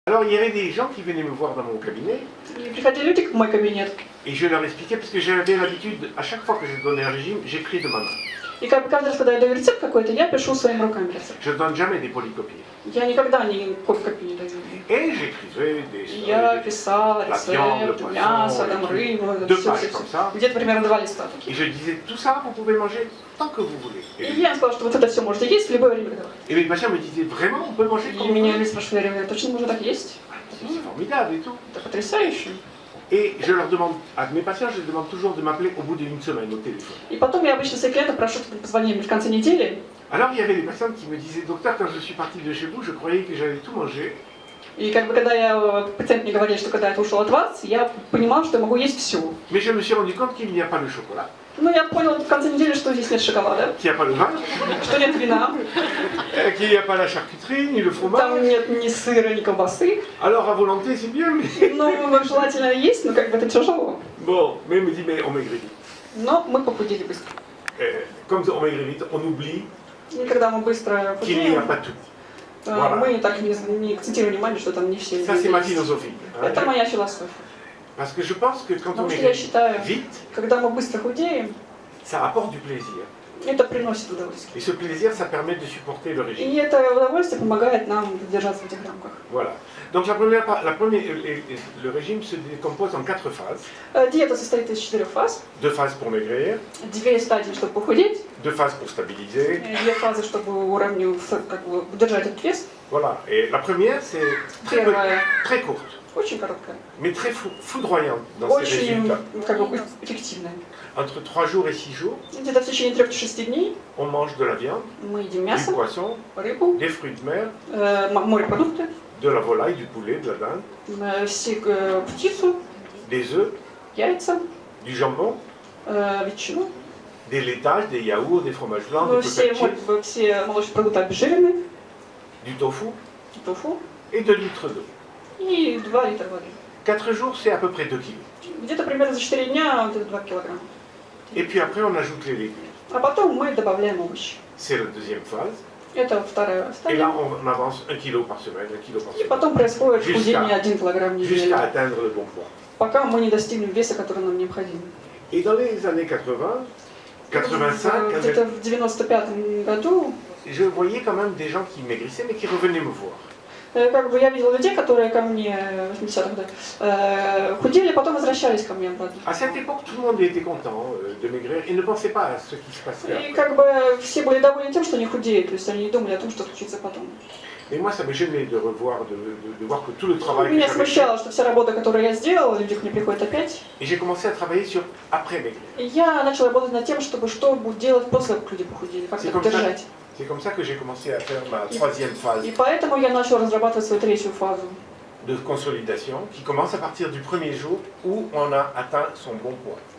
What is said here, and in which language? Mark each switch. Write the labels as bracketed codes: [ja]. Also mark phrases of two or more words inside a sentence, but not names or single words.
[fr] Alors il y avait des gens qui venaient me voir dans mon cabinet. [ru] И приходили люди в мой кабинет. [fr] Et je leur expliquais, parce que j'avais l'habitude, à chaque fois que je donnais un régime, j'écris de ma main. [ru] И как бы каждый раз, когда я даю рецепт какой-то, я пишу своими руками рецепт. [fr] Je ne donne jamais des polycopiés. [ru] Я никогда ни копию не даю. [fr] Et j'écrivais des [ru] Я писала рецепт, мясо, там, рыбу, все. Где-то примерно 2 листа. [fr] Et je disais, tout ça, vous pouvez manger tant que vous voulez. [ru] И я им сказала, что вот это все можете есть в любое время. [fr] Et mes patients me disaient, vraiment, on peut manger [ru] И [fr] comme vous [ru] меня [fr] voulez? [ru] люди спрашивали, точно можно так есть? [fr] C'est formidable et tout. [ru] Это потрясающе. [fr] Et je leur demande, à mes patients, je leur demande toujours de m'appeler au bout d'une semaine au téléphone. [ru] И потом я обычно своих клиентов прошу, чтобы позвонили мне в конце недели. [fr] Alors il y avait des personnes qui me disaient, docteur, quand je suis parti de chez vous, je croyais que j'allais tout manger. [ru] И как бы когда пациент мне говорил, что когда я ушел от вас, я понимал, что я могу есть все. [fr] Mais je me suis rendu compte qu'il n'y a pas de chocolat. [ru] Ну, я понял в конце недели, что здесь нет шоколада, [fr] Qu'il n'y a pas de vin, [ru] что нет вина, [fr] qu'il n'y a pas la charcuterie, ni le fromage. [ru] там нет ни сыра, ни колбасы. [fr] Alors à volonté, c'est bien, mais... [ru] Ну, желательно есть, но как бы это тяжело. [fr] Bon, mais il me dit, mais on maigrit vite. [ru] Но мы похудели быстро. [fr] Comme on maigrit vite, on oublie [ru] И когда мы быстро [fr] qu'il n'y a [ru] худеем, [fr] pas tout. [ru] мы так не акцентируем внимание, что там не все. [fr] Ça, c'est ma philosophie. [ru] Это моя философия. [fr] Parce que je pense que quand on [ru] Потому что я [fr] maigrit [ru] считаю, [fr] vite, [ru] когда мы быстро худеем, [fr] ça apporte du plaisir. [ru] это приносит удовольствие. [fr] Et ce plaisir, ça permet de supporter le régime. [ru] И это удовольствие помогает нам держаться в этих рамках. [fr] Voilà. Donc le régime se décompose en 4 phases. [ru] Диета состоит из 4 фаз. [fr] 2 phases pour maigrir, [ru] 2 стадии, чтобы похудеть, [fr] 2 phases pour stabiliser. [ru] 2 фазы, чтобы как бы удержать этот вес. [fr] Voilà. Et la première, c'est [ru] Первая [fr] très courte, [ru] очень короткая, [fr] mais très foudroyante dans ses [ru] очень [fr] résultats. [ru] как бы эффективная. [fr] Entre 3 jours et 6 jours, [ru] Где-то в течение 3-6 дней [fr] on mange de la viande, [ru] мы едим [fr] du [ru] мясо, [fr] poisson, [ru] рыбу, [fr] des fruits de mer, [ru] морепродукты, [fr] de la volaille, du poulet, de la dinde, [ru] птицу, [fr] des œufs, [ru] яйца, [fr] du jambon, [ru] ветчину. [fr] des laitages, des yaourts, des fromages blancs, des [ru] Все [fr] patates, [ru] молочные продукты обезжиренные, [fr] du tofu [ru] тофу [fr] et 2 litres d'eau. [ru] и 2 литра воды. [fr] 4 jours, c'est à peu près 2 kilos. [ru] Где-то примерно за 4 дня вот это 2 килограмма. [fr] Et puis après, on ajoute les légumes. [ru] А потом мы добавляем овощи. [fr] C'est la deuxième phase. [ru] Это вторая [fr] Et [ru] стадия. [fr] là, on avance 1 kilo par semaine, 1 kilo par [ru] И [fr] semaine. [ru] потом происходит [fr] Jusqu'à- [ru] худение 1 килограмм в неделю, [fr] Jusqu'à atteindre le bon poids. [ru] пока мы не достигнем веса, который нам необходим. [fr] Et dans les années 80, 85, [ru] Где-то в 95 году [fr] je voyais quand même des gens qui maigrissaient, mais qui revenaient me voir. [ru] как бы я видела людей, которые ко мне в 80-х худели, потом возвращались ко мне обратно. [fr] À cette époque, tout le monde était content de maigrir et ne pensait pas à ce qui se passait [ru] И [fr] après. [ru] как бы все были довольны тем, что они худеют, то есть они не думали о том, что случится потом. [fr] Et moi, ça me gênait de revoir, de voir que tout le travail que [ru] Меня [fr] j'avais fait. [ru] смущало, что вся работа, которую я сделала, люди ко мне приходят опять. [fr] Et j'ai commencé à travailler sur après-maigrir. [ru] И я начала работать над тем, чтобы что будут делать после того, как люди похудели, как [fr] C'est [ru] их [fr] comme ça. [ru] держать. [fr] C'est comme ça que j'ai commencé à faire ma troisième phase [ru] И поэтому я начала разрабатывать свою 3-ю фазу. [fr] de consolidation qui commence à partir du premier jour où on a atteint son bon poids.